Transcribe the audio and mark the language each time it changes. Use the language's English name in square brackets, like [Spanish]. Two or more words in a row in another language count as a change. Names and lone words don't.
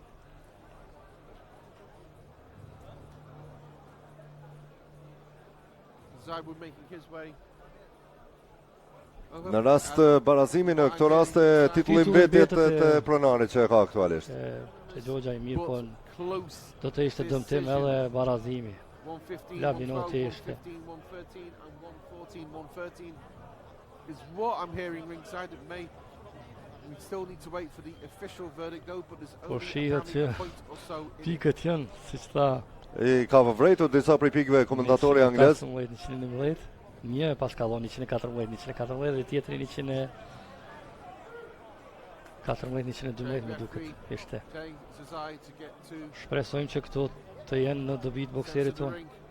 [Albanian] Në rast barazimi në këto raste titulli mbetet të pronarit që e ka aktualisht. Te Xhoxhaj mirë, po do të ishte dëmtim edhe barazimi. Labinoti ishte. [English] Is what I'm hearing ringside. It may. We still need to wait for the official verdict though, but there's [Albanian] Po only shihet që [English] a point or so in [Albanian] pikët janë, siç tha, I ka vërejtur disa prej pikëve komentatori anglez. 111, një pas kallon 114 dhe tjetri 114, 112 më duket ishte. Shpresojmë që këto të jenë në dobit bokserit tonë.